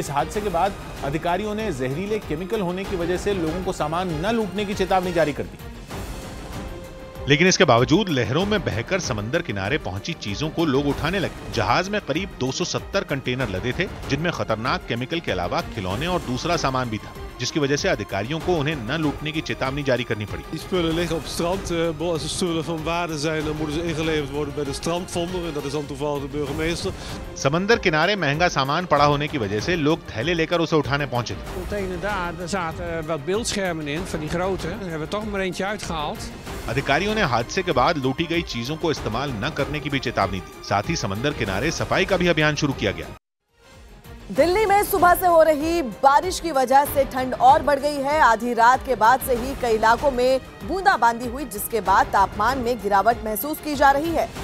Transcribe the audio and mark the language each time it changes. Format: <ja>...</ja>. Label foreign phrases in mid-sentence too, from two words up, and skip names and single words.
<hi>इस हादसे के बाद अधिकारियों ने जहरीले केमिकल होने की वजह से लोगों को सामान न लूटने की चेतावनी जारी कर दी। लेकिन इसके बावजूद लहरों में बहकर समंदर किनारे पहुंची चीजों को लोग उठाने लगे। जहाज में करीब 270 कंटेनर लदे थे, जिनमें खतरनाक केमिकल के अलावा खिलौने और दूसरा सामान भी था, जिसकी वजह से अधिकारियों को उन्हें न लूटने की चेतावनी जारी करनी पड़ी।</hi> <nl>Die spullen liggen op het strand. Als er spullen van waarde zijn, dan moeten ze ingeleverd worden bij de strandvonder en dat is dan toevallig de burgemeester.</nl> <hi>समंदर किनारे महंगा सामान पड़ा होने की वजह से लोग थैले लेकर उसे उठाने पहुंचे थे।</hi> <nl>Container daar zaten wat beeldschermen in van die grote. Daar hebben we toch maar eentje uitgehaald.</nl> <hi>अधिकारियों ने हादसे के बाद लूटी गई चीजों को इस्तेमाल न करने की भी चेतावनी दी। साथ ही समंदर किनारे सफाई का भी अभियान शुरू किया गया। दिल्ली में सुबह से हो रही बारिश की वजह से ठंड और बढ़ गई है। आधी रात के बाद से ही कई इलाकों में बूंदाबांदी हुई, जिसके बाद तापमान में गिरावट महसूस की जा रही है।</hi>